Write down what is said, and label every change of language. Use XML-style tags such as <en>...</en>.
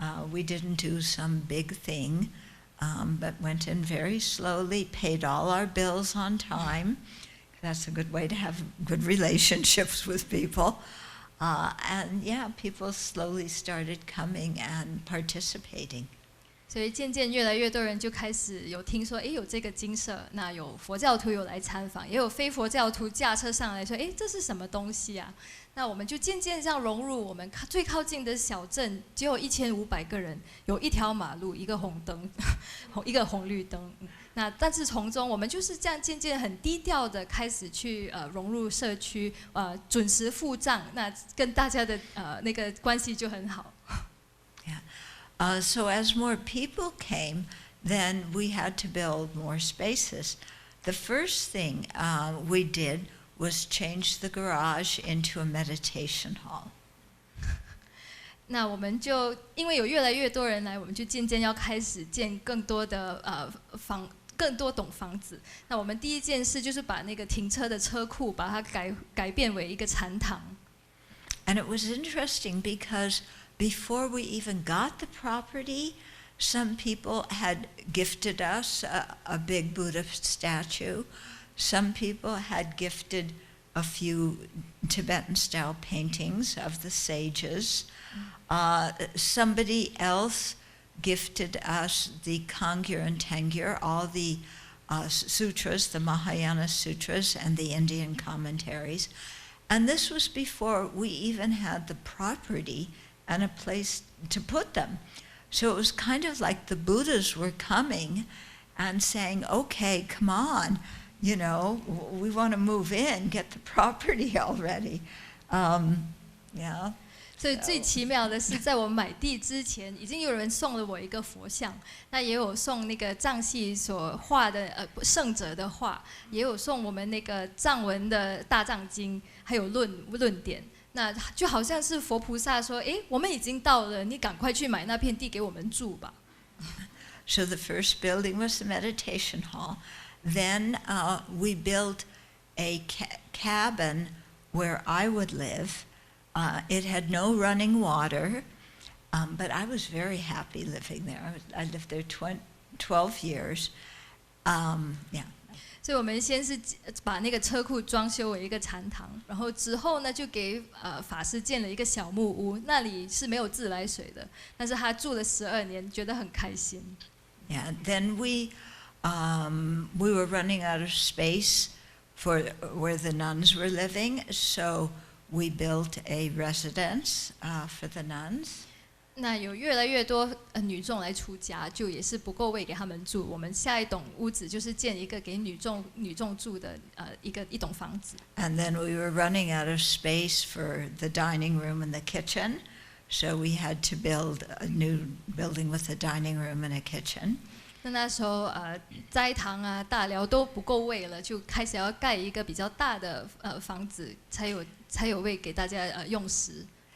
<en>We didn't do some big thing, but went in very slowly, paid all our bills on time. That's a good way to have good relationships with people. And people slowly started coming and participating.</en> <zh>所以渐渐越来越多人就开始有听说，有这个精舍，那有佛教徒有来参访，也有非佛教徒驾车上来说，这是什么东西啊？那我们就渐渐这样融入我们最靠近的小镇，只有1500个人，有一条马路，一个红灯，一个红绿灯。那但是从中我们就是这样渐渐很低调的开始去融入社区，准时付账，那跟大家的那个关系就很好。</zh> <en>So as more people came, then we had to build more spaces. The first thing we did was change the garage into a meditation hall.</en> <zh>那我们就因为有越来越多人来，我们就渐渐要开始建更多的更多栋房子。那我们第一件事就是把那个停车的车库把它改变为一个禅堂。</zh> <en>And it was interesting because before we even got the property, some people had gifted us a big Buddha statue. Some people had gifted a few Tibetan-style paintings of the sages. Somebody else gifted us the Kangyur and Tengyur, all the sutras, the Mahayana sutras, and the Indian commentaries. And this was before we even had the property and a place to put them. So it was kind of like the Buddhas were coming and saying, okay, come on, we want to move in, get the property already. Yeah.</en> <zh>所以最奇妙的是，在我买地之前，已经有人送了我一个佛像，那也有送那个藏系所画的圣者的画，也有送我们那个藏文的大藏经，还有论点。那就好像是佛菩萨说：“我们已经到了，你赶快去买那片地给我们住吧。”</zh> <en>So the first building was the meditation hall. Then we built a cabin where I would live. It had no running water, but I was very happy living there. I lived there 12 years. Yeah.</en> <zh>所以我们先是把那个车库装修为一个禅堂，然后之后呢，就给法师建了一个小木屋，那里是没有自来水的，但是他住了12年，觉得很开心。</zh> <en>Yeah. Then we were running out of space for where the nuns were living, so we built a residence for the nuns.</en> <zh>那有越来越多女众来出家，就也是不够位给他们住。我们下一栋屋子就是建一个给女众住的一栋房子。</zh> <en>And then we were running out of space for the dining room and the kitchen, so we had to build a new building with a dining room and a kitchen.</en> <zh>那时候斋堂啊、大寮都不够位了，就开始要盖一个比较大的房子，才有位给大家用食。</zh>